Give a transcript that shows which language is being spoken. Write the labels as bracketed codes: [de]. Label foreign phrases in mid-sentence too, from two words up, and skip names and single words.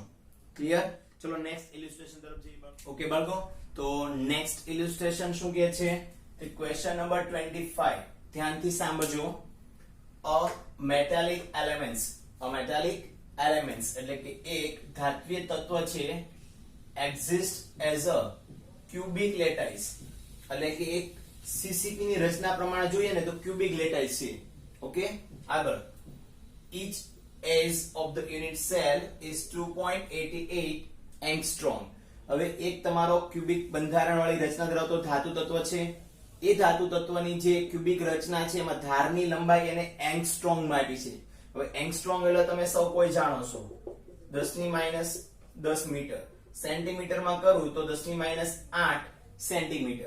[gu] ક્લિયર? ચલો [en] next illustration [gu] તરફ જઈએ. ઓકે બાળકો, તો [en] next illustration [gu] શું કહે છે? [en] question number [gu] 25 ધ્યાનથી સાંભળજો. [en] a metallic elements [gu] એટલે કે એક ધાત્વિય તત્વ છે [en] exist as a cubic lattice, [gu] એટલે કે એક CCP ની રચના પ્રમાણે જોઈએ ને તો [en] cubic lattice [gu] છે. [en] ઓકે, આગળ each edge of the unit cell is 2.88 angstrom. [gu] હવે એક તમારો ક્યુબિક બંધારણ વાળી રચના ધરાવતો ધાતુ તત્વ છે. એ ધાતુ તત્વની જે ક્યુબિક રચના છે એમાં ધારની લંબાઈ એને એંગસ્ટ્રોમ માં આપી છે. હવે એંગસ્ટ્રોમ એટલે તમે સૌ કોઈ જાણો છો 10 મીટર. સેન્ટીમીટર માં કરું તો 10-8 સેન્ટીમીટર.